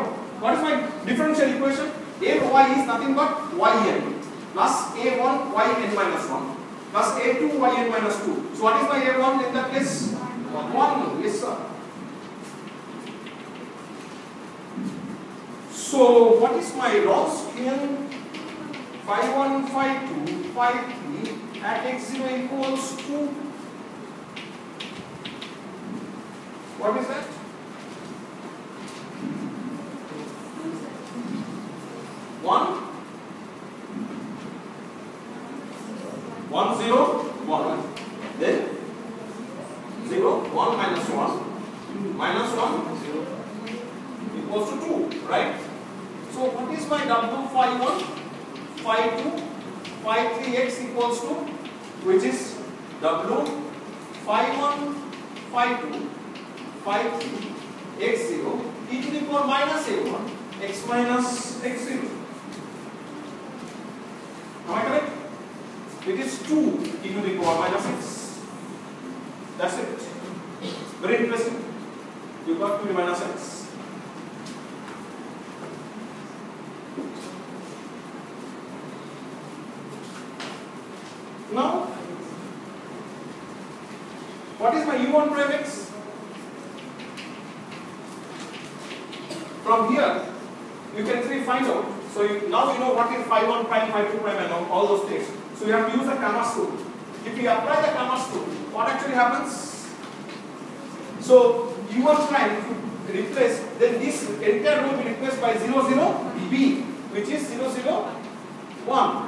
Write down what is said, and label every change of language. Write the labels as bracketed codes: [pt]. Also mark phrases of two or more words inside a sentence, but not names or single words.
[en] What is my differential equation? A y is nothing but yn plus a1 yn minus 1 plus a2 yn minus 2. So what is my a1 in that case? 1. Yes, sir. So what is my Wronskian? Phi 1, phi 2, phi 3 at x0 equals to, what is that? 1, 1, 0, 1, then 0, 1 minus 1, minus 1, 0, equals to 2, right? So what is my W phi 1? Phi 2, phi 3x equals to, which is W phi 1, phi 2, phi 3, x0, e to the power minus a1, x minus x0. Am I correct? It is 2 e to the power minus x. That's it. Very interesting. You got 2 minus x. Now, what is my u1 prime x? From here, you can actually find out. So now you know what is phi 1 prime, phi 2 prime, and all those things. So we have to use the Krammer's rule. If we apply the Krammer's rule, what actually happens? So U1 prime, if you replace, then this entire row will be replaced by 0, 0, B, which is 0, 0, 1.